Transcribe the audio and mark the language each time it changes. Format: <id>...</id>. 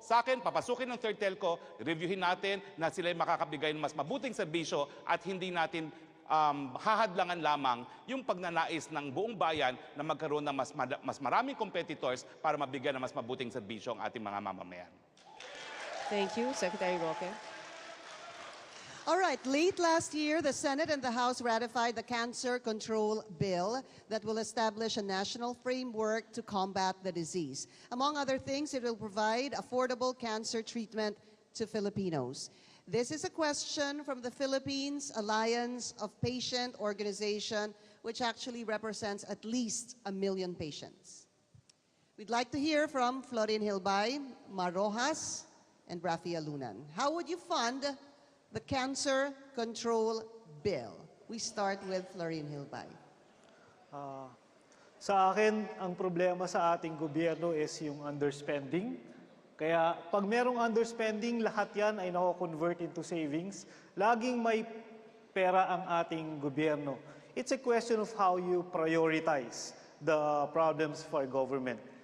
<tl>Sa akin, papasukin ng third telco, reviewin natin na sila makakabigay ng mas mabuting serbisyo at hindi natin hahadlangan lamang yung pagnanais ng buong bayan na magkaroon ng mas maraming competitors para mabigyan ng mas mabuting serbisyo ang ating mga mamamayan.</tl> <en>Thank you, Secretary Roque. All right, late last year, the Senate and the House ratified the Cancer Control Bill that will establish a national framework to combat the disease. Among other things, it will provide affordable cancer treatment to Filipinos. This is a question from the Philippines Alliance of Patient Organization, which actually represents at least 1 million patients. We'd like to hear from Florin Hilbay, Mar Rojas, and Rafi Alunan. How would you fund the Cancer Control Bill? We start with Florin Hilbay.</en> <tl>Sa akin, ang problema sa ating gobyerno is yung underspending. Kaya pag merong underspending, lahat yan ay nako-convert into savings. Laging may pera ang ating gobyerno.</tl> <en>It's a question of how you prioritize the problems for government.</en>